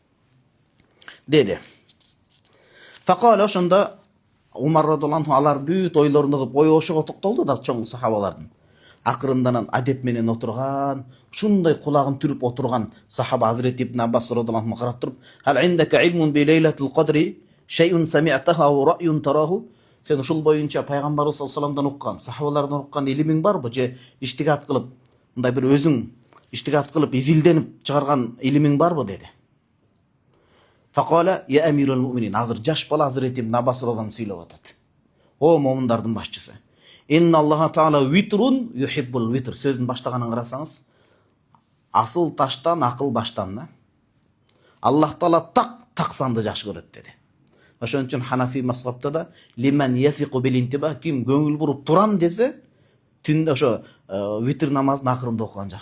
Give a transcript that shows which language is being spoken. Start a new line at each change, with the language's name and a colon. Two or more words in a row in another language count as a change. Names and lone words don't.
Kyrgyz: Деди. Факала ошондо Умар радhiyallahu алар бүт ойлорун кылып ошого токтолду да чоң сахабалардын. Акырындан адеп менен отурган, ушундай кулагын түрүп отурган сахаба Азирет Ибн Аббас радhiyallahu карап туруп,
Arabic: "هل عندك علم بليلة القدر, شيء سمعته ورأي تراه?"
Kyrgyz: Сен ушул боюнча пайгамбарыбыз
Arabic: صلى الله عليه
Kyrgyz: вассаламдан уккан, сахабалардан уккан илимиң барбы? Же иштигат кылып, мындай бир өзүң иштигат кылып, изилденип чыгарган илимиң барбы деди.
Arabic: فقال يا أمير المؤمنين.
Kyrgyz: Азыр жаш бала Азирет Ибн Аббас радhiyallahu сүйлөп атат. О момундардын башчысы.
Arabic: إن الله تعالى وتر يحب الوتر.
Kyrgyz: Сөздүн баштаганын карасаңыз, асыл таштан, акыл баштан да.
Arabic: الله تعالى
Kyrgyz: так санды жакшы көрөт деди. Ошон үчүн Ханафи мазхабта да
Arabic: لمن يثق بالانتباه,
Kyrgyz: ким көңүл буруп турам десе, түндө ошо витр намазын акырында окуган жакшы.